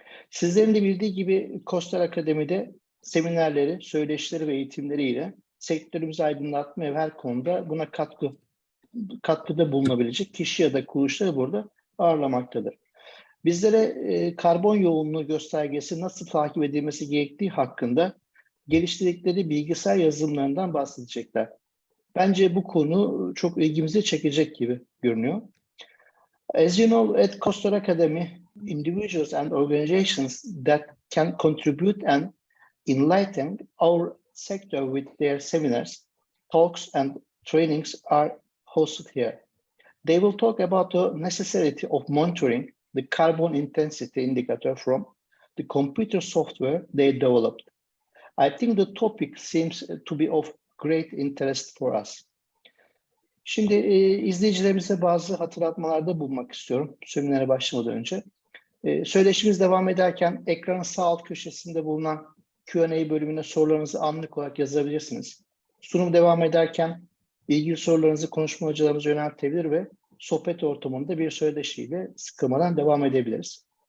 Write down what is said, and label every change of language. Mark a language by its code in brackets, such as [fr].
[tr] Sizlerin de bildiği gibi KOSDER Akademi'de seminerleri, söyleşileri ve eğitimleriyle sektörümüzü aydınlatma ve her konuda buna katkıda bulunabilecek kişi ya da kuruluşları burada ağırlamaktadır. Bizlere karbon yoğunluğu göstergesi nasıl takip edilmesi gerektiği hakkında geliştirdikleri bilgisayar yazılımlarından bahsedecekler. Bence bu konu çok ilgimizi çekecek gibi görünüyor. [en] As you know, at KOSDER Academy, individuals and organizations that can contribute and enlighten our sector with their seminars, talks, and trainings are hosted here. They will talk about the necessity of monitoring the carbon intensity indicator from the computer software they developed. I think the topic seems to be of great interest for us. [tr] Şimdi izleyicilerimize bazı hatırlatmalarda bulunmak istiyorum seminere başlamadan önce. Söyleşimiz devam ederken ekranın sağ alt köşesinde bulunan Q&A bölümüne sorularınızı anlık olarak yazabilirsiniz. Sunum devam ederken ilgili sorularınızı konuşmacılarımıza yöneltebilir ve sohbet ortamında bir söyleşiyle sıkılmadan devam edebiliriz.